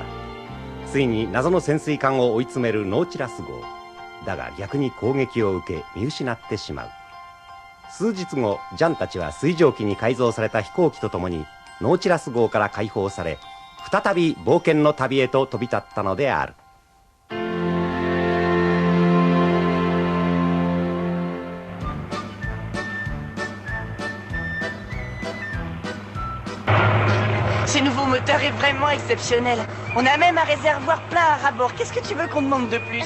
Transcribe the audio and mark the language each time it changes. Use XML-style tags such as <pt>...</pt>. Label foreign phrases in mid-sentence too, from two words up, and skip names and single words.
<ja>ついに謎の潜水艦を追い詰めるノーチラス号だが、逆に攻撃を受け見失ってしまう。数日後、ジャンたちは水蒸気に改造された飛行機とともにノーチラス号から解放され、再び冒険の旅へと飛び立ったのである。</ja> <fr>Ce nouveau moteur est vraiment exceptionnel. On a même un réservoir plein à bord. Qu'est-ce que tu veux qu'on demande de plus?</fr>